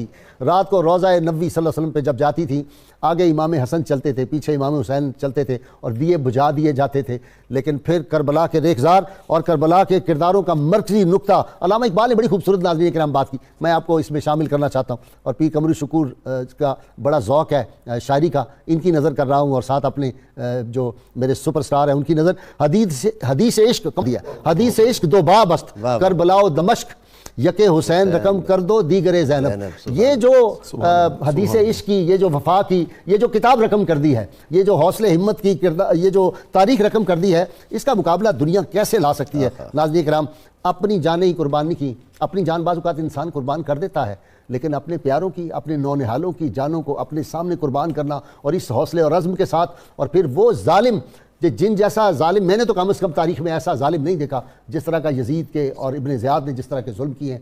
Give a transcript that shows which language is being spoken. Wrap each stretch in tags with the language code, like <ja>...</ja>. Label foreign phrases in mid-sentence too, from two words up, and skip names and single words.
<ur>رات کو روضہ نبوی</ur> <ar>صلی اللہ علیہ وسلم</ar> <ur>پہ جب جاتی تھی، آگے امام حسن چلتے تھے، پیچھے امام حسین چلتے تھے، اور دیے بجھا دیے جاتے تھے، لیکن پھر کربلا کے ریخزار اور کربلا کے کرداروں کا مرکزی نقطہ علامہ اقبال نے بڑی خوبصورت ناظرین کرام بات کی، میں آپ کو اس میں شامل کرنا چاہتا ہوں۔ اور پیر قمر شکور کا بڑا ذوق ہے شاعری کا، ان کی نظر کر رہا ہوں، اور ساتھ اپنے جو میرے</ur> <en>super star</en> <ur>ہیں ان کی نظر۔</ur> <fa>حدیث عشق دیا، حدیث عشق دو باب است، کربلا و دمشق یک حسین رقم کر دو دیگر زینب۔</fa> <ur>یہ جو حدیث عشق کی، یہ جو وفا کی، یہ جو کتاب رقم کر دی ہے، یہ جو حوصلے ہمت کی یہ جو تاریخ رقم کر دی ہے، اس کا مقابلہ دنیا کیسے لا سکتی ہے؟ ناظرین کرام، اپنی جانیں ہی قربانی کی، اپنی جان بعض اوقات انسان قربان کر دیتا ہے، لیکن اپنے پیاروں کی، اپنے نونہالوں کی جانوں کو اپنے سامنے قربان کرنا، اور اس حوصلے اور عزم کے ساتھ، اور پھر وہ ظالم جن جیسا ظالم میں نے تو کم از کم تاریخ میں ایسا ظالم نہیں دیکھا جس طرح کا یزید کے اور ابن زیاد نے جس طرح کے ظلم کیے ہیں۔</ur>